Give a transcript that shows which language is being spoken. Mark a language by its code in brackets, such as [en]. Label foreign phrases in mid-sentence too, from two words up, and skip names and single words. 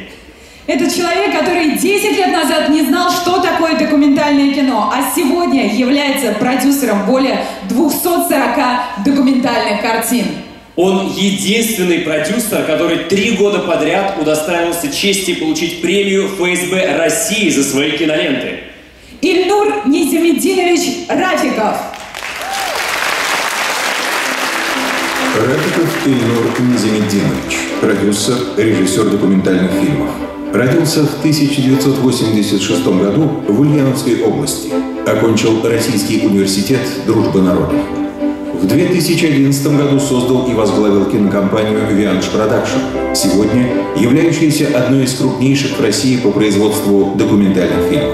[ru] Это человек, который 10 лет назад не знал, что такое документальное кино, а сегодня является продюсером более 240 документальных картин. Он единственный продюсер, который 3 года подряд удостаивался чести получить премию ФСБ России за свои киноленты. Ильнур Низамеддинович Рафиков. Рафиков Ильнур Низамеддинович, продюсер, режиссер документальных фильмов. Родился в 1986 году в Ульяновской области. Окончил Российский университет дружбы народов. В 2011 году создал и возглавил кинокомпанию «Вианш Продакшн», сегодня являющаяся одной из крупнейших в России по производству документальных фильмов.